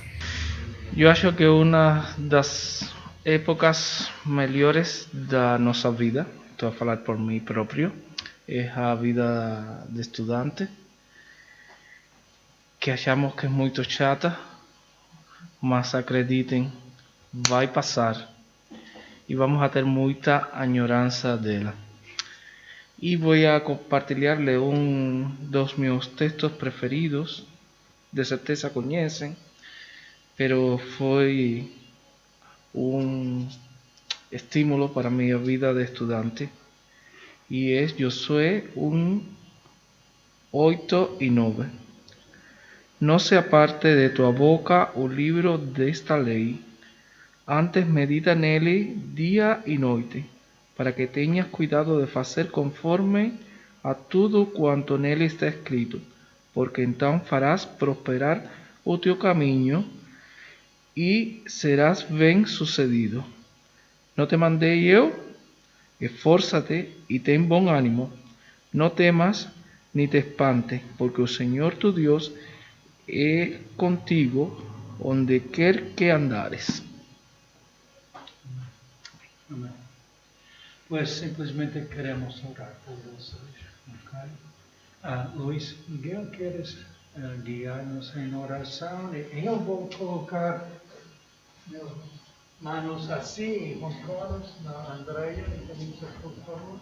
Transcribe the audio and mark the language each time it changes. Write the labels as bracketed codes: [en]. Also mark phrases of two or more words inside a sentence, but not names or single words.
[pt] Eu acho que uma das épocas melhores da nossa vida, estou a falar por mim próprio, é a vida de estudante, que achamos que é muito chata, mas acreditem, vai passar e vamos a ter muita añorança dela. E vou a compartilhar-lhe dos meus textos preferidos, de certeza conhecem, pero foi estímulo [es] para mi vida de estudiante y es [pt] Josué 1:8-9. [es] No se aparte de tu boca [pt] o libro desta lei, antes medita nele dia e noite, para que tenhas cuidado de fazer conforme a tudo quanto nele está escrito, porque então farás prosperar o teu caminho e serás bem sucedido. [es] ¿No te mandé yo? Esfórzate y ten buen ánimo. No temas ni te espantes, porque el Señor tu Dios es contigo donde [pt] quer que andares. Amém. Pues simplesmente queremos orar por vocês. Okay? Luís Miguel, queres guiar-nos em oração? Eu vou colocar meus manos assim, e Juan Carlos, na Andrea e Denise, por favor.